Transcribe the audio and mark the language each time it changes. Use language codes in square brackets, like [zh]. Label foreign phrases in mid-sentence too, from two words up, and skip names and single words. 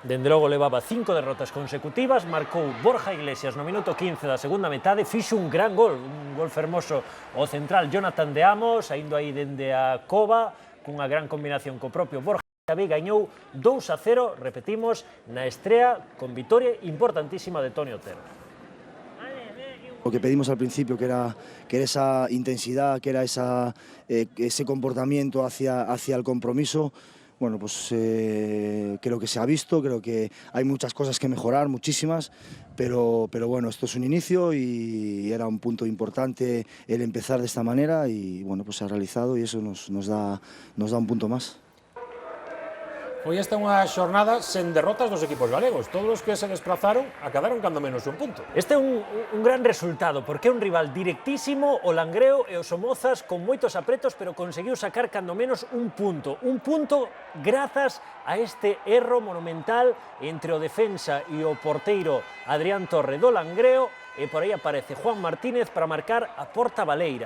[gl] Dende logo levaba 5 derrotas consecutivas, marcou Borja Iglesias no minuto 15 da segunda metade, fixo un gran gol fermoso o central Jonathan de Amos, saindo aí dende a cova, cunha gran combinación co propio Borja. Xavi gañou 2-0, repetimos, na estrea con vitoria importantísima de Toni Otero. [es] Lo que pedimos al principio, que era esa intensidad, que era ese comportamiento hacia el compromiso, bueno, pues creo que se ha visto, creo que hay muchas cosas que mejorar, muchísimas, pero bueno, esto es un inicio y era un punto importante el empezar de esta manera y bueno, pues se ha realizado y eso nos da un punto más. [gl] Foi esta unha xornada sen derrotas dos equipos galegos. Todos os que se desplazaron acabaron cando menos un punto. Este é un gran resultado, porque é un rival directísimo, o Langreo e o Somozas con moitos apretos, pero conseguiu sacar cando menos un punto. Un punto grazas a este erro monumental entre o defensa e o porteiro Adrián Torre do Langreo, e por aí aparece Juan Martínez para marcar a porta baleira.